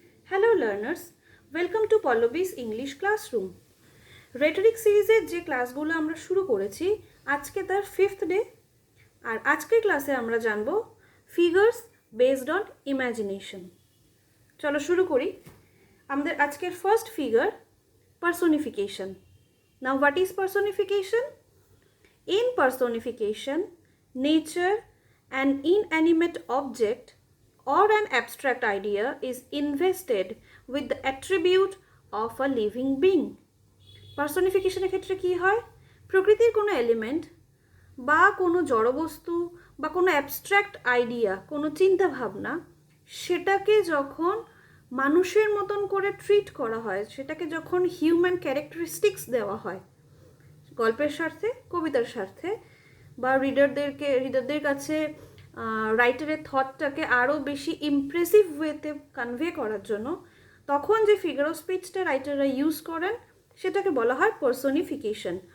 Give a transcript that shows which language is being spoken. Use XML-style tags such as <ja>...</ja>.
<en>Hello learners, welcome to Pallavi's English Classroom.</en> <bn>Rhetoric সিরিজের যে ক্লাসগুলো আমরা শুরু করেছি আজকে তার 5th ডে। আর আজকের ক্লাসে আমরা জানব ফিগার্স বেসড অন ইমাজিনেশন। চলো শুরু করি। আমাদের আজকের first figure personification.</bn> <en>Now what is personification? In personification, nature, an inanimate object or an abstract idea is invested with the attribute of a living being.</en> <bn>পার্সোনিফিকেশনের ক্ষেত্রে কি হয়? প্রকৃতির কোনো এলিমেন্ট বা কোনো জড়বস্তু বা কোনো অ্যাবস্ট্র্যাক্ট আইডিয়া, কোনো চিন্তা ভাবনা, সেটাকে যখন মানুষের মতন করে ট্রিট করা হয়, সেটাকে যখন হিউম্যান ক্যারেক্টারিস্টিক্স দেওয়া হয়, গল্পের স্বার্থে, কবিতার স্বার্থে, বা রিডারদের কাছে রাইটারের থটটাকে আরও বেশি ইমপ্রেসিভ ওয়েতে কনভে করার জন্য তখন যে ফিগার অফ স্পিচটা রাইটাররা ইউজ করেন সেটাকে বলা হয় পার্সোনিফিকেশন।</bn>